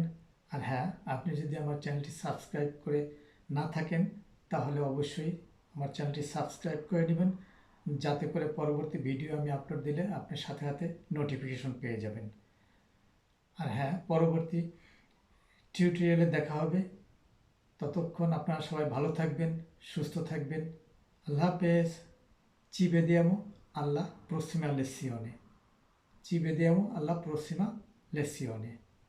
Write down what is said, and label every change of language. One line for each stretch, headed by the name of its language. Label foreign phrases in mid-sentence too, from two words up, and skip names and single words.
Bangla: আর হ্যাঁ, আপনি যদি আমার চ্যানেলটি সাবস্ক্রাইব করে না থাকেন তাহলে অবশ্যই আমার চ্যানেলটি সাবস্ক্রাইব করে নেবেন, যাতে করে পরবর্তী ভিডিও আমি আপলোড দিলে আপনি সাথে সাথে নোটিফিকেশন পেয়ে যাবেন। আর হ্যাঁ, পরবর্তী টিউটোরিয়ালে দেখা হবে। ততক্ষণ আপনারা সবাই ভালো থাকবেন, সুস্থ থাকবেন। আল্লাহ হাফেজ।
Italian: Ci vediamo alla prossima lezione. Ci vediamo alla prossima lezione.